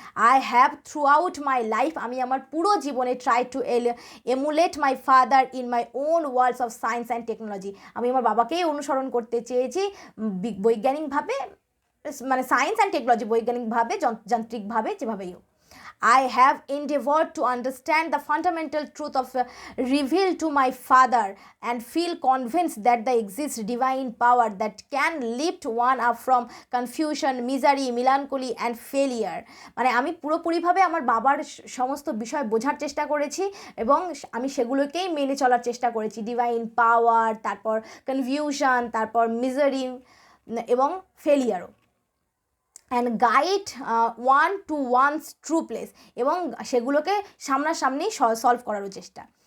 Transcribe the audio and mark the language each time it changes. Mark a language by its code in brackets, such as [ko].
[en] I have throughout my life, [bn] আমি আমার পুরো জীবনে [en] try to emulate my father in my own worlds of science and technology, [bn] আমি আমার বাবাকেই অনুসরণ করতে চেয়েছি বৈজ্ঞানিকভাবে, মানে [en] science and technology, [bn] বৈজ্ঞানিকভাবে যান্ত্রিকভাবে যেভাবেই হোক। [en] I have endeavored to understand the fundamental truth of revealed to my father and feel convinced that there exists divine power that can lift one up from confusion, misery, melancholy and failure. [bn] মানে আমি পুরোপুরিভাবে আমার বাবার সমস্ত বিষয় বোঝার চেষ্টা করেছি এবং আমি সেগুলোকেই মেনে চলার চেষ্টা করেছি। ডিভাইন পাওয়ার, তারপর কনফিউশন, তারপর মিজারি এবং ফেলিয়ারও। [en] and guide one to one's true place, [bn] এবং সেগুলোকে সামনাসামনি সলভ করারও চেষ্টা।